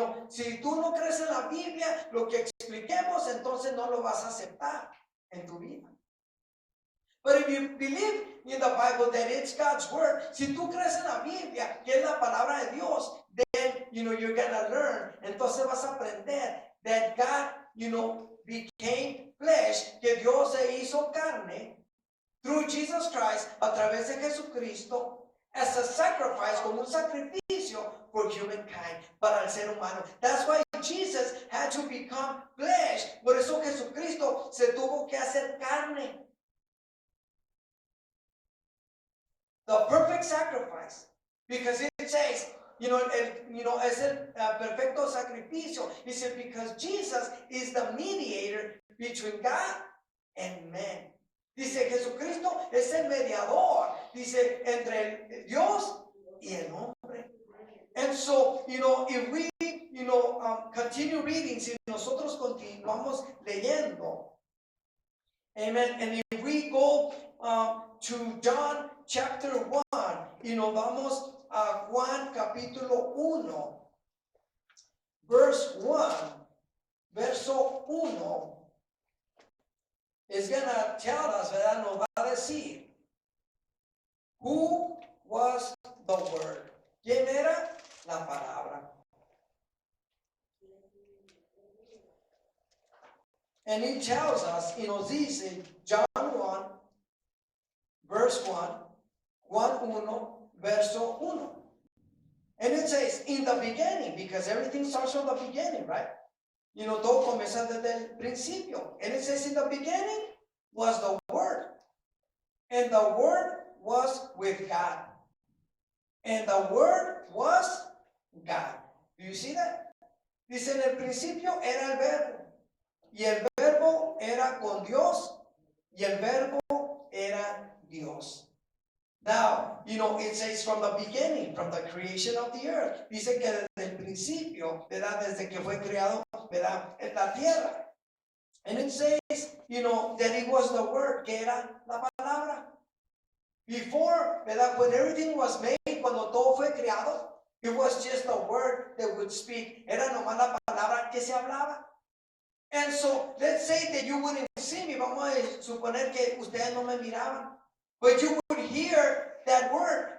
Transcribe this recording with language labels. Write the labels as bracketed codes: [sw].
[es] Si tú no crees en la Biblia, lo que expliquemos, entonces no lo vas a aceptar en tu vida. [en] But if you believe in the Bible that it's God's word, [es] si tú crees en la Biblia, que es la palabra de Dios, [en] then, you're gonna learn. [es] Entonces vas a aprender [en] that God, became flesh, [es] que Dios se hizo carne, [en] through Jesus Christ, [es] a través de Jesucristo, [en] as a sacrifice, [es] como un sacrificio [en] for humankind, [es] para el ser humano. [en] That's why Jesus had to become flesh. [es] Por eso Jesucristo se tuvo que hacer carne. [en] The perfect sacrifice. Because it says, [es] es el perfecto sacrificio. [en] He said, because Jesus is the mediator between God and man. [es] Dice, Jesucristo es el mediador, dice, entre el Dios y el hombre. [en] And so, if we, continue reading, [es] si nosotros continuamos leyendo, [en] amen, and if we go to John chapter 1, [es] vamos a Juan capítulo 1, [en] verse 1, [es] verso 1, [en] is going to tell us, ¿verdad? [es] Nos va a decir, [en] who was the word? [es] ¿Quién era la palabra? [en] And it tells us, [es] nos dice, [en] John 1, verse 1, [es] Juan 1, verso 1. [en] And it says, in the beginning, because everything starts from the beginning, right? [es] Todo comienza desde el principio. [en] And it says, in the beginning was the Word. And the Word was with God. And the Word was God. Do you see that? [es] Dice, en el principio era el verbo. Y el verbo era con Dios. Y el verbo era Dios. [en] Now, it says from the beginning, from the creation of the earth. [es] Dice que desde el principio, ¿verdad? Desde que fue creado, ¿verdad? En la tierra. [en] And it says, that it was the word, [es] que era la palabra. [en] Before, ¿verdad? When everything was made, [es] cuando todo fue creado, [en] it was just the word that would speak. [es] Era nomás la palabra que se hablaba. [en] And so, let's say that you wouldn't see me. [es] Vamos a suponer que ustedes no me miraban. [en] But you would hear that word.